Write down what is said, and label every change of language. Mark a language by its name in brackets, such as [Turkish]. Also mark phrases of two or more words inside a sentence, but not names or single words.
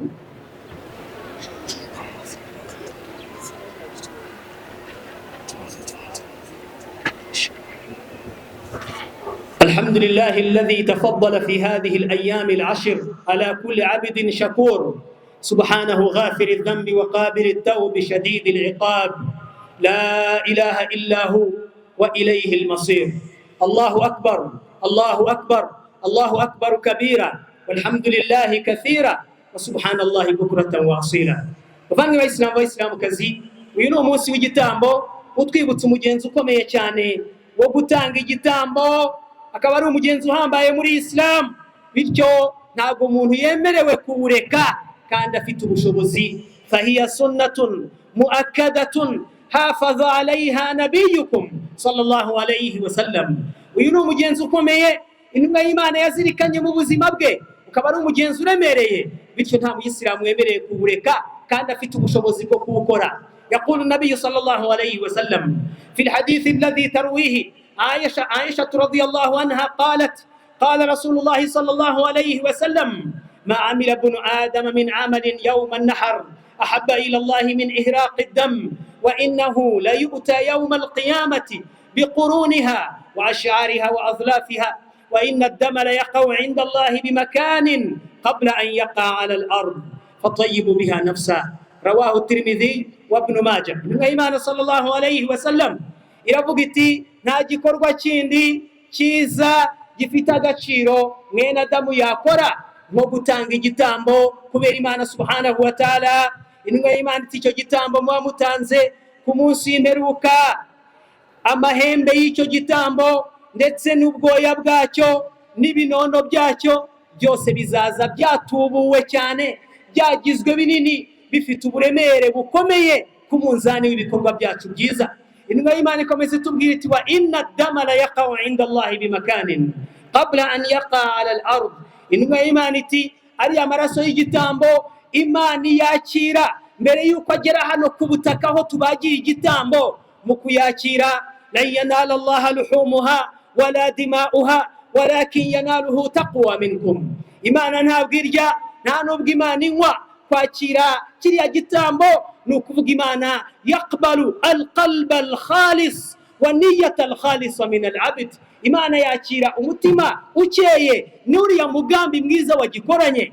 [Arabic] الحمد لله الذي تفضل في هذه الأيام العشر على كل عبد شكور، سبحانه غافر الذنب وقابل التوب شديد العقاب، لا إله إلا هو وإليه المصير. الله أكبر الله أكبر الله أكبر كبيرا والحمد لله كثيرا وسبحان الله بكرة وأصيلا. [Kinyarwanda] Bavandimwe b'Isilamu b'Isilamukazi, uyu ni umunsi w'igitambo utwibutsa umugenzi ukomeye cyane wo gutanga igitambo, akaba ari umugenzi uhambaye muri Islam, bityo ntabwo umuntu yemerewe kuwureka kandi afite ubushobozi. [Arabic] فهي سنة مؤكدة حافظ عليها نبيكم صلى الله عليه وسلم. [Kinyarwanda] Uyu ni umugenzi ukomeye intumwa y'Imana yazirikanye mu buzima bwe, ukaba ari umugenzi uremereye, bityo nta muyisilamu wemereye kuwureka kandi afite ubushobozi bwo kuwukora. [Arabic] يقول النبي صلى الله عليه وسلم في الحديث الذي ترويه عائشة رضي الله عنها قالت قال رسول الله صلى الله عليه وسلم ما عمل ابن آدم من عمل يوم النحر أحب إلى الله من إهراق الدم وإنه ليؤتى يوم القيامة بقرونها وأشعارها وأظلافها وإن الدم ليقع عند الله بمكان قبل أن يقع على الأرض فطيب بها نفسه. رواه الترمذي وابن ماجه. الإمام صلى الله عليه وسلم [Kinyarwanda] iravuga iti nta gikorwa kindi cyiza gifite agaciro mwene Adamu yakora nko gutanga igitambo kubera Imana [Arabic] سبحانه وتعالى. [Kinyarwanda] Intumwa y'Imana iti icyo gitambo muba mutanze ku munsi w'imperuka, amahembe y'icyo gitambo ndetse n'ubwoya bwacyo n'ibinono byacyo byose bizaza byatubuwe cyane, byagizwe binini, bifite uburemere bukomeye ku munzani w'ibikorwa byacu byiza. Intumwa y'Imana ikomeza itubwira iti [Arabic] وإن الدم ليقع عند الله بمكان قبل أن يقع على الأرض. [Kinyarwanda] Intumwa y'Imana iti ari amaraso y'igitambo Imana yakira mbere yuko agera hano ku butaka aho tubagiye igitambo. Mu kuyakira [Arabic] لا ينال الله لحومها ولا دماؤها ولكن يناله التقوى منكم. [Kinyarwanda] Imana ntabwo irya nta nubwo Imana inywa. Kwakira kiriya gitambo ni ukuvuga Imana [Arabic] يقبل القلب الخالص والنية الخالصة من العبد. [Kinyarwanda] Imana yakira umutima ukeye n'uriya mugambi mwiza wagikoranye.